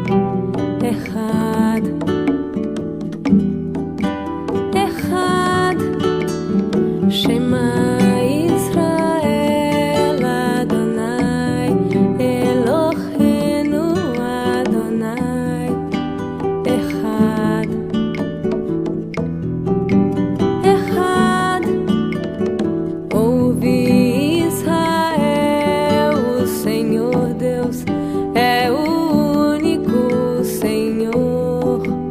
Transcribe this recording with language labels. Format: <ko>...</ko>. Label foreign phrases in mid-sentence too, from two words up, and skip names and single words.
<he>אחד אחד שמע ישראל אדוני אלוהינו אדוני אחד</he> <pt>Ouve Israel, o Senhor Deus é o único Senhor.</pt>